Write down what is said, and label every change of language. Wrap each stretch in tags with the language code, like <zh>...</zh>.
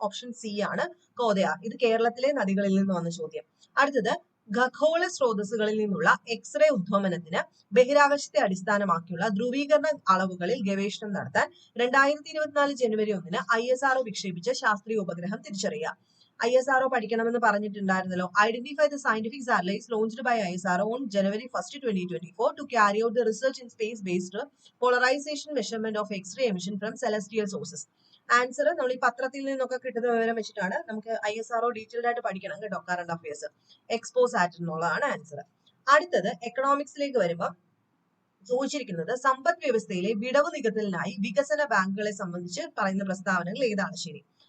<ml>Option C ആണ് കോതയാർ. ഇത് കേരളത്തിലെ നദികളിൽ നിന്ന് വന്ന ചോദ്യം. അടുത്തത് ഖഗോള സ്രോതസ്സുകളിൽ നിന്നുള്ള എക്സ്റേ ഉദ്വമനത്തിന് ബഹിരാകാശത്തെ അടിസ്ഥാനമാക്കിയുള്ള ധ്രുവീകരണ അളവുകളിൽ ഗവേഷണം നടത്താൻ 2024 ജനുവരി 1-ന് ISRO വിക്ഷേപിച്ച ശാസ്ത്രീയ ഉപഗ്രഹം തിരിച്ചറിയുക. ISRO പഠിക്കണമെന്ന് പറഞ്ഞിട്ടുണ്ടായിരുന്നല്ലോ.</ml> <en>Identify the scientific satellites launched by ISRO on January 1, 2024 to carry out the research in space-based polarization measurement of X-ray emission from celestial sources.</en> <ml>Answer നമ്മൾ ഈ പത്രത്തിൽ നിന്നൊക്കെ കിട്ടുന്ന വിവരം വെച്ചിട്ടാണ്. നമുക്ക് ISRO ഡീറ്റെയിൽഡ് ആയിട്ട് പഠിക്കണം കേട്ടോ. കറണ്ട് അഫയേഴ്സ് എക്സ്പോസാറ്റ് എന്നുള്ളതാണ് ആൻസർ. അടുത്തത് എക്കണോമിക്സിലേക്ക് വരുമ്പോൾ ചോദിച്ചിരിക്കുന്നത് സമ്പദ് വ്യവസ്ഥയിലെ വിടവ് നികത്തലിനായി വികസന ബാങ്കുകളെ സംബന്ധിച്ച് പറയുന്ന പ്രസ്താവനകൾ ഏതാണ് ശരി?</ml>